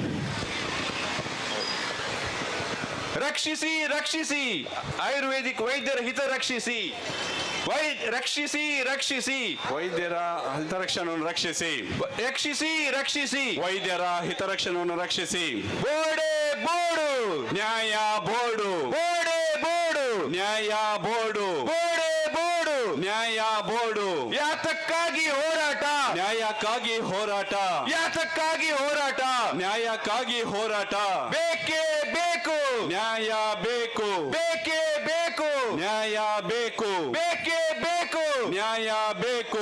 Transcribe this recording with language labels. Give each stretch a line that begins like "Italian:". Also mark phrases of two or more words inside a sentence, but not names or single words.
Kannada: ರಕ್ಷಿಸಿ ರಕ್ಷಿಸಿ ಆಯುರ್ವೇದಿಕ್ ವೈದ್ಯರ ಹಿತ ರಕ್ಷಿಸಿ ರಕ್ಷಿಸಿ ರಕ್ಷಿಸಿ ವೈದ್ಯರ ಹಿತರಕ್ಷಣೆಯನ್ನು ರಕ್ಷಿಸಿ ರಕ್ಷಿಸಿ ರಕ್ಷಿಸಿ ವೈದ್ಯರ ಹಿತರಕ್ಷಣೆಯನ್ನು ರಕ್ಷಿಸಿ
Tulu: ಬೋಡೆ ಬೋಡು ನ್ಯಾಯ ಬೋರ್ಡು ಬೋಡೆ ಬೋಡು ನ್ಯಾಯ ಬೋರ್ಡು ಬೋಡೆ ಬೋಡು ನ್ಯಾಯ ಬೋರ್ಡು
Kannada: ಯಾತಕ್ಕಾಗಿ ಹೋರಾಟ ನ್ಯಾಯಕ್ಕಾಗಿ ಹೋರಾಟ ಯಾತಕ್ಕಾಗಿ ಹೋರಾಟ ನ್ಯಾಯಕ್ಕಾಗಿ ಹೋರಾಟ ಬೇಕೇ ಬೇಕು ನ್ಯಾಯ ಬೇಕು ಬೇಕೇ ಬೇಕು ನ್ಯಾಯ ಬೇಕು ಬೇಕೇ ಬೇಕು ನ್ಯಾಯ ಬೇಕು